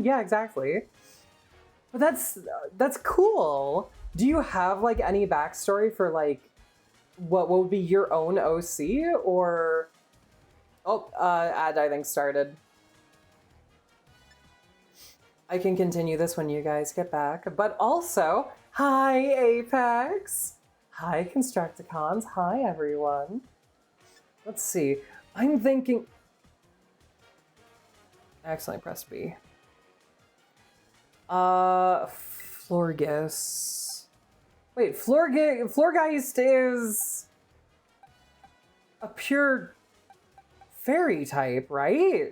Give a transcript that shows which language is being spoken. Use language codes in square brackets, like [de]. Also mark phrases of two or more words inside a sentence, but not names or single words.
[en] Yeah, exactly. But that's cool. Do you have, like, any backstory for, like, what would be your own OC, or... Oh, ad, I think, started. I can continue this when you guys get back, but also, hi, Apex! Hi, Constructicons. Hi, everyone. Let's see. I'm thinking... I accidentally pressed B. Florges. Wait, Florgeist is a pure fairy type, right?